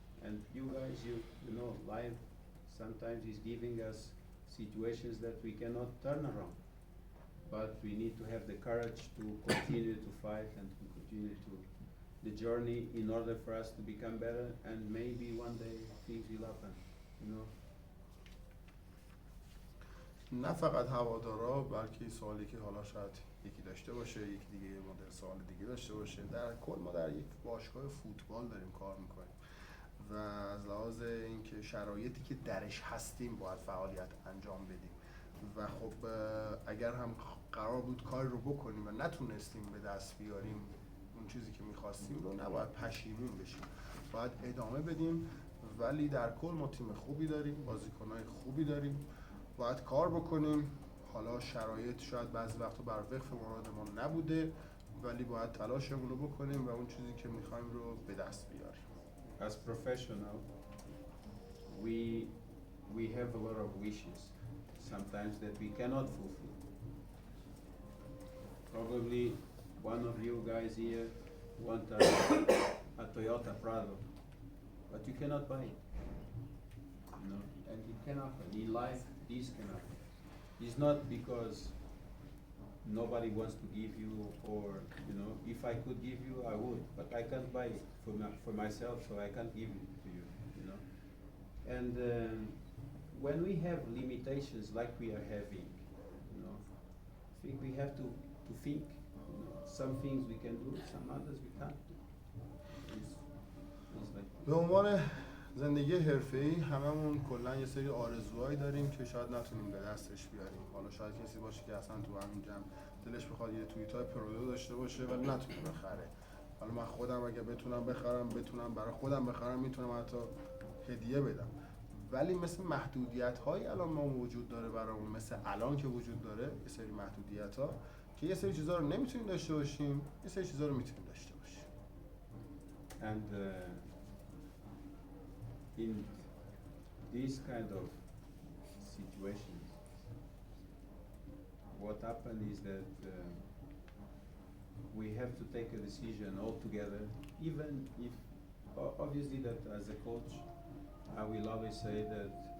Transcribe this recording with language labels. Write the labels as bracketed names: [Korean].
[English] And you guys, you know, life sometimes is giving us situations that we cannot turn around. But we need to have the courage to continue to fight and to continue to the journey in order for us to become better, and maybe one day things will happen, you know. [Persian] نه فقط هوادارا، بلکه سوالی که حالا شاید یکی داشته باشه، یکی دیگه یه مدل سوال دیگه داشته باشه. در کل ما در یک باشگاه فوتبال داریم کار میکنیم و از لحاظ اینکه شرایطی که درش هستیم باید فعالیت انجام بدیم و خب اگر هم قرار بود کاری رو بکنیم و نتونستیم به دست بیاریم اون چیزی که میخواستیم رو، نباید پشیمون بشیم، باید ادامه بدیم. ولی در کل ما تیم خوبی داریم، بازیکنای خوبی داریم، باید کار بکنیم. حالا شرایط شاید بعضی وقتا بر وفق مراد ما نبوده، ولی باید تلاشمون رو بکنیم و اون چیزی که میخوایم رو به دست بیاریم. [English] As professional, we have a lot of wishes, sometimes that we cannot fulfill. Probably one of you guys here want a Toyota Prado, but you cannot buy it. You know, and it can happen. In life, this can happen. It's not because nobody wants to give you, or you know, if I could give you, I would, but I can't buy it for myself, so I can't give it to you, you know. And when we have limitations like we are having, you know, I think we have to think, you know, some things we can do, some others we can't do. It's like [Persian] به عنوان زندگی حرفه‌ای هممون کلا یه سری آرزوهایی داریم که شاید نتونیم به دستش بیاریم. حالا شاید کسی باشه که اصلا تو همین جمع دلش بخواد یه توییتای پرودو داشته باشه ولی نتونه بخره. حالا من خودم اگه بتونم برای خودم بخرم، میتونم حتی هدیه بدم. ولی مثل محدودیت‌هایی الان ما وجود داره برامون، مثل الان که وجود داره یه سری محدودیت‌ها که یه سری چیزا رو نمیتونیم داشته باشیم، یه سری چیزا رو میتونیم داشته باشیم. [English] And in this kind of situations, what happened is that we have to take a decision all together, even if obviously that as a coach I will always say that